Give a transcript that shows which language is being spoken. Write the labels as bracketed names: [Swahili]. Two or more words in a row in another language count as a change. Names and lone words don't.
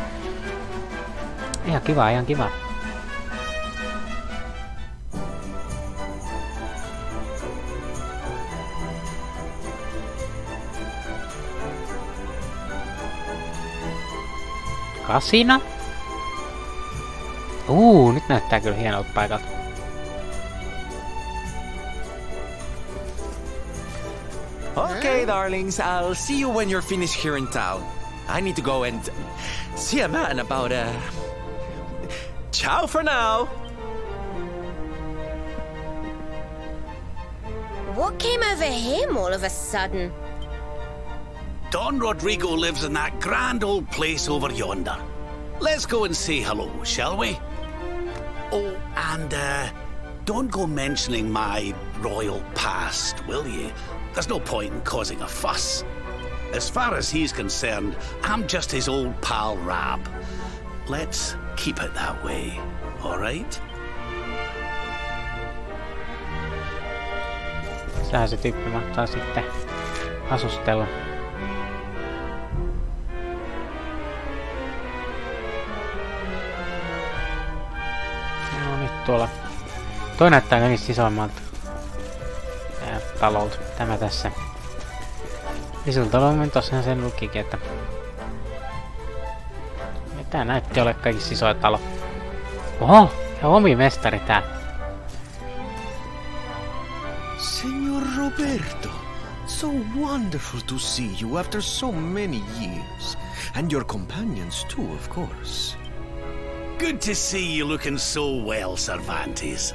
[Finnish] Ihan kiva, ihan kiva. Kasina? Nyt näyttää kyllä hienolta paikalta. [English] Okay, darlings, I'll see you when you're finished here in town. I need to go and see a man about Ciao for now! What came over him all of a sudden? Don Rodrigo lives in that grand old place over yonder. Let's go and say hello, shall we? Oh, and don't go mentioning my royal past, will ye? There's no point in causing a fuss. As far as he's concerned, I'm just his old pal Rab. Let's keep it that way, all right? [Finnish] Sehän se tyyppi mahtaa sitten asustella. No nyt tuolla. Toi näyttää kaikista isoimmalta talolta. Tämä tässä. Isolta talolta tossahan sen lukikin, että... Ja tää näytti ole kaikista isoin talo. Oho! Ja homimestari tää. [English] Senor Roberto, so wonderful to see you after so many years. And your companions too, of course. Good to see you looking so well, Cervantes.